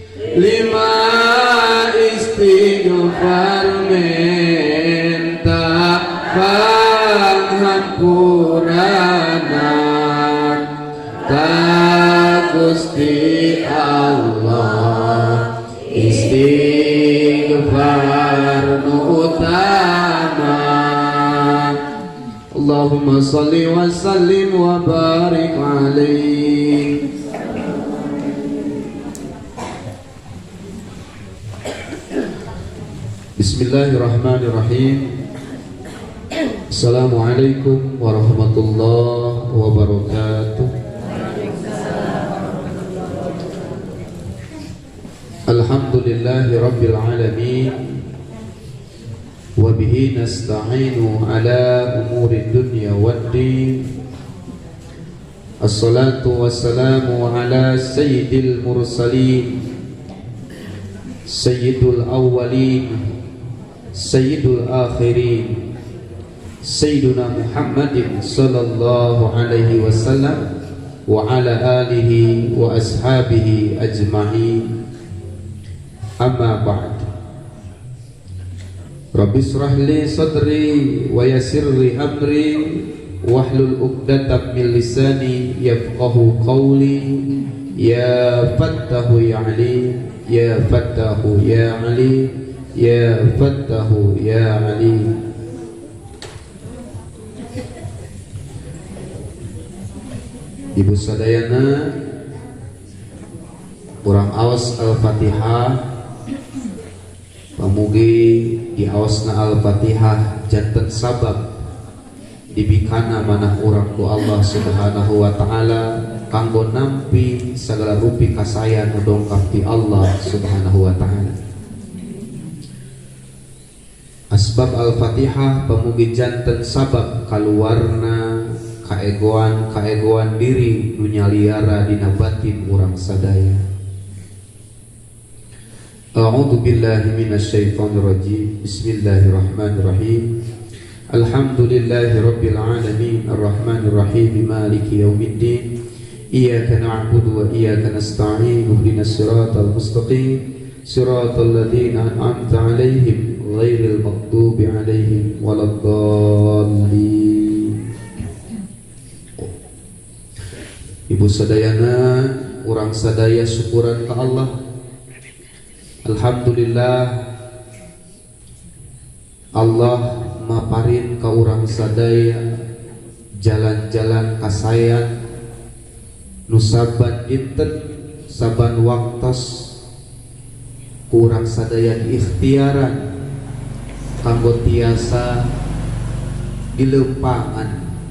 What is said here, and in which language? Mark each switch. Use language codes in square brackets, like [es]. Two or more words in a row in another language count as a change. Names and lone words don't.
[su] 5 istighfar minta panghampurana ka Gusti Allah istighfar nu utama [ar] اللهم صل وسلم وبارك عليه. بسم الله الرحمن الرحيم. السلام عليكم ورحمة الله وبركاته. الحمد لله رب العالمين وبه نستعين على أمور الدنيا والدين. الصلاة والسلام على سيد المرسلين سيد الأولين سيد الآخرين سيدنا محمد صلى الله عليه وسلم وعلى آله وأصحابه أجمعين. أما بعد رب اشرح لي صدري ويسر لي أمري واحلل عقدة من لساني يفقهوا قولي يا فتاح يا عليم يا فتاح يا عليم يا فتاح يا عليم. [su] Ibu sadayana urang aos Al-Fatihah pamugi di aosna Al-Fatihah janten sabab dibikana manah urang ku [ar] الله سبحانه وتعالى [su] kanggo nampi segala rupi kasayan dongkap di [ar] الله سبحانه وتعالى. [su] Asbab Al-Fatihah pamugi janten sabab kaluarna kaegoan diri dunia liara dina batin urang sadaya. [ar] أعوذ بالله من الشيطان الرجيم. بسم الله الرحمن الرحيم الحمد لله رب العالمين الرحمن الرحيم مالك يوم الدين. إياك نعبد وإياك نستعين اهدنا الصراط المستقيم صراط الذين أنعمت عليهم غير المغضوب عليهم ولا الضالين. [su] Ibu sadayana urang sadaya syukuran ke Allah. Alhamdulillah Allah maparin ka urang sadaya jalan-jalan kasayan nu saban dinten saban waktos urang sadaya ikhtiaran kanggo tiasa dilempangan.